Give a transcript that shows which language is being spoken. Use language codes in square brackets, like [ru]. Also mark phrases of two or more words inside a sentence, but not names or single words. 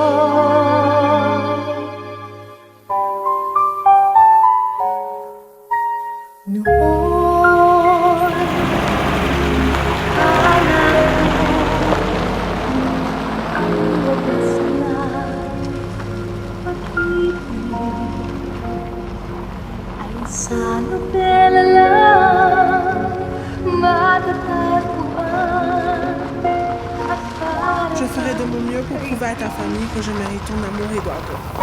[tl] Noon, alam ko ang wagas na pag-ibig ay sa nobela lang matatagpuan at parang [fr] Je ferai de mon mieux pour prouver à ta famille que je mérite ton amour, Eduardo.